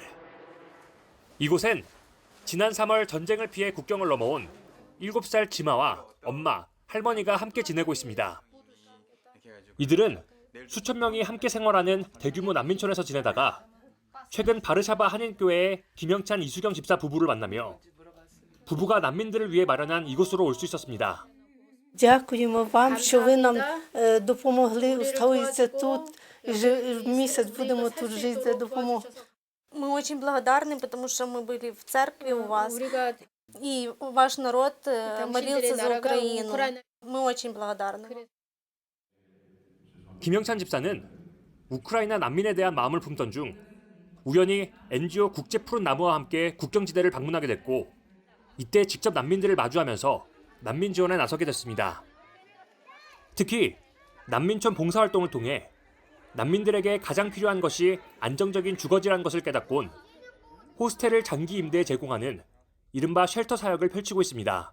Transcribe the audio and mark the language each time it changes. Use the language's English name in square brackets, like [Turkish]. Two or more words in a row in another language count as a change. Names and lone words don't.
[Korean] 이곳엔 지난 3월 전쟁을 피해 국경을 넘어온 7살 지마와 엄마, 할머니가 함께 지내고 있습니다. 이들은 수천 명이 함께 생활하는 대규모 난민촌에서 지내다가 최근 바르샤바 한인교회의 김영찬, 이수경 집사 부부를 만나며 부부가 난민들을 위해 마련한 이곳으로 올 수 있었습니다. [Ukrainian] Дякуємо вам, що ви нам допомогли устроїтися тут. Місяць будемо тут жити за допомогу. [Russian] Мы очень благодарны, потому что мы были в церкви у вас, и ваш народ молился за Украину. Мы очень благодарны. [Korean] 김영찬 집사는 우크라이나 난민에 대한 마음을 품던 중 우연히 NGO 국제 푸른 나무와 함께 국경지대를 방문하게 됐고 이때 직접 난민들을 마주하면서 난민 지원에 나서게 됐습니다. 특히 난민촌 봉사활동을 통해 난민들에게 가장 필요한 것이 안정적인 주거지라는 것을 깨닫곤 호스텔을 장기 임대에 제공하는 이른바 쉘터 사역을 펼치고 있습니다.